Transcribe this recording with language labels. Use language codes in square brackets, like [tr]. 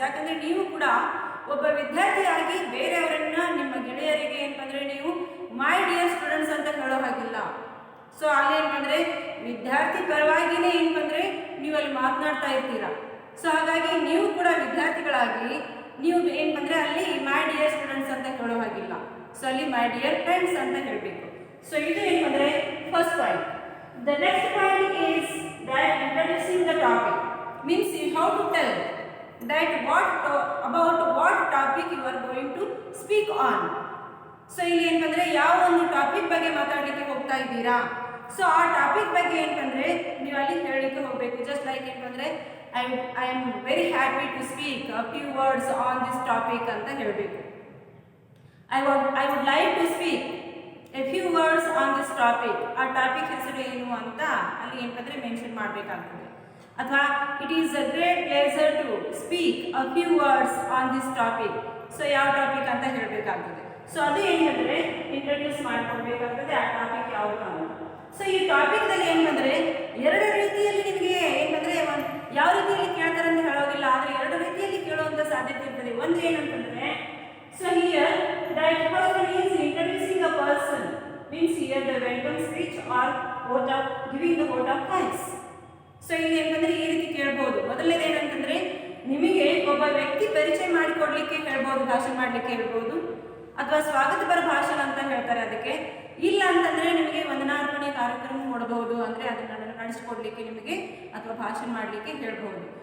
[kn] ಯಾಕಂದರೆ ನೀವು ಕೂಡ ಒಬ್ಬ ವಿದ್ಯಾರ್ಥಿಯಾಗಿ ಬೇರೆಯವರನ್ನ ನಿಮ್ಮ ಗೆಳೆಯರಿಗೆ ಏನಪ್ಪ ಅಂದರೆ ನೀವು [en] my dear students [kn] ಅಂತ ಹೇಳೋ ಹಾಗಿಲ್ಲ. ಸೊ ಅಲ್ಲಿ ಏನಪ್ಪ ಅಂದರೆ ವಿದ್ಯಾರ್ಥಿ ಪರವಾಗಿಯೇ ಏನಪ್ಪ ಅಂದರೆ ನೀವು ಅಲ್ಲಿ ಮಾತನಾಡ್ತಾ ಇರ್ತೀರಾ. ಸೊ ಹಾಗಾಗಿ ನೀವು ಕೂಡ ವಿದ್ಯಾರ್ಥಿಗಳಾಗಿ ನೀವು ಏನಪ್ಪ ಅಂದರೆ ಅಲ್ಲಿ [en] my dear students [kn] ಅಂತ ಹೇಳೋ ಹಾಗಿಲ್ಲ. ಸೊ ಅಲ್ಲಿ [en] my dear friends [kn] ಅಂತ ಹೇಳಬೇಕು. ಸೊ ಇದು ಏನಪ್ಪ ಅಂದರೆ [en] First point. The next point is that introducing the topic means you have to tell that about what topic you are going to speak on. [kn] So ಇಲ್ಲಿ ಏನಂದ್ರೆ ಯಾವ ಒಂದು ಟಾಪಿಕ್ ಬಗ್ಗೆ ಮಾತಾಡಲಿಕ್ಕೆ ಹೋಗ್ತಾ ಇದ್ದೀರಾ, ಸೊ ಆ ಟಾಪಿಕ್ ಬಗ್ಗೆ ಏನಂದ್ರೆ ನೀವು ಅಲ್ಲಿ ಹೇಳಲಿಕ್ಕೆ ಹೋಗಬೇಕು. [en] just like [kn] ಏನಂದ್ರೆ [en] I am very happy to speak a few words on this topic [kn] ಅಂತ ಹೇಳಬೇಕು. [en] I would like to speak a few words on this topic. [kn] ಆ ಟಾಪಿಕ್ ಹೆಸರು ಏನು ಅಂತ ಅಲ್ಲಿ ಏನಂದ್ರೆ ಮೆನ್ಷನ್ ಮಾಡಬೇಕಾಗ್ತದೆ. ಅಥವಾ [en] It is a great pleasure to speak a few words on this topic. [kn] So ಯಾವ ಟಾಪಿಕ್ ಅಂತ ಹೇಳಬೇಕಾಗ್ತದೆ. ಸೊ ಅದು ಏನಂದ್ರೆ ಇಂಟ್ರೊಡ್ಯೂಸ್ ಮಾಡ್ಕೊಳ್ಬೇಕಾಗ್ತದೆ ಆ ಟಾಪಿಕ್ ಯಾವುದು ಅಂತ. ಸೊ ಈ ಟಾಪಿಕ್ದಲ್ಲಿ ಏನಂದ್ರೆ ಎರಡು ರೀತಿಯಲ್ಲಿ ನಿಮಗೆ ಏನಂದ್ರೆ ಯಾವ ರೀತಿಯಲ್ಲಿ ಕೇಳ್ತಾರೆ ಅಂತ ಹೇಳೋದಿಲ್ಲ, ಆದರೆ ಎರಡು ರೀತಿಯಲ್ಲಿ ಕೇಳುವಂಥ ಸಾಧ್ಯತೆ ಇರ್ತದೆ. ಒಂದು ಏನಂತಂದ್ರೆ so [en] Here that first one is introducing a person, means here the welcome speech or vote of giving the vote of thanks. [kn] So ಇಲ್ಲಿ ಏನಂದ್ರೆ ಈ ರೀತಿ ಕೇಳ್ಬೋದು. ಮೊದಲನೇದು ಏನಂತಂದ್ರೆ ನಿಮಗೆ ಒಬ್ಬ ವ್ಯಕ್ತಿ ಪರಿಚಯ ಮಾಡಿಕೊಡ್ಲಿಕ್ಕೆ ಹೇಳ್ಬೋದು, ಭಾಷಣ ಮಾಡಲಿಕ್ಕೆ ಹೇಳ್ಬೋದು, ಅಥವಾ ಸ್ವಾಗತ ಬರ ಭಾಷಣ ಅಂತ ಹೇಳ್ತಾರೆ ಅದಕ್ಕೆ. ಇಲ್ಲ ಅಂತಂದ್ರೆ ನಿಮಗೆ ವಂದನಾರ್ಪಣೆ ಕಾರ್ಯಕ್ರಮ ಕೊಡಬಹುದು, ಅಂದ್ರೆ ಅದನ್ನ ನಡೆಸಿಕೊಡ್ಲಿಕ್ಕೆ ನಿಮಗೆ ಅಥವಾ ಭಾಷಣ ಮಾಡಲಿಕ್ಕೆ ಹೇಳ್ಬಹುದು.